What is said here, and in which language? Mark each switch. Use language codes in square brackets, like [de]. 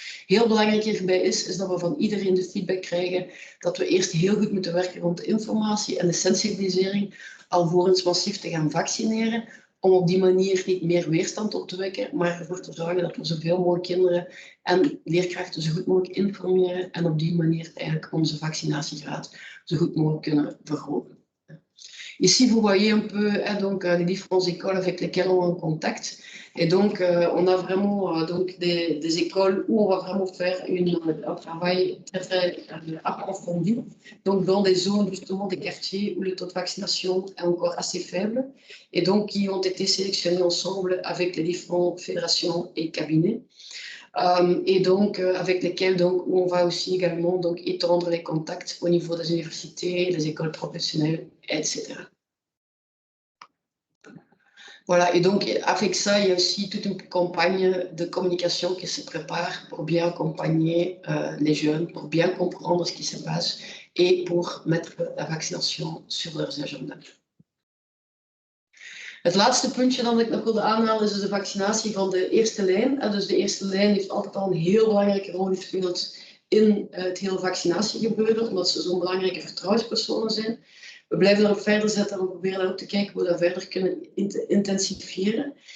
[nl] Heel belangrijk hierbij is dat we van iedereen de feedback krijgen dat we eerst heel goed moeten werken rond de informatie en de sensibilisering, alvorens massief te gaan vaccineren. om op die manier niet meer weerstand op te wekken, maar ervoor te zorgen dat we zoveel mogelijk kinderen en leerkrachten zo goed mogelijk informeren en op die manier eigenlijk onze vaccinatiegraad zo goed mogelijk kunnen verhogen. [fr] Ici, vous voyez un peu donc, les différentes écoles avec lesquelles on est en contact. Et donc, on a vraiment donc des écoles où on va vraiment faire un travail très, très approfondi. Donc, dans des zones, justement, des quartiers où le taux de vaccination est encore assez faible. Et donc, qui ont été sélectionnés ensemble avec les différentes fédérations et cabinets. Et donc, avec lesquels donc, on va aussi également donc, étendre les contacts au niveau des universités, des écoles professionnelles, etc. Voilà, et donc avec ça, il y a aussi toute une campagne de communication qui se prépare pour bien accompagner les jeunes, pour bien comprendre ce qui se passe et pour mettre la vaccination sur leurs agendas. [nl] Het laatste puntje dat ik nog wilde aanhalen is dus de vaccinatie van de eerste lijn. Dus de eerste lijn heeft altijd al een heel belangrijke rol gespeeld in het hele vaccinatiegebeuren, omdat ze zo'n belangrijke vertrouwenspersonen zijn. We blijven erop verder zetten en we proberen daarop te kijken hoe we dat verder kunnen intensiveren.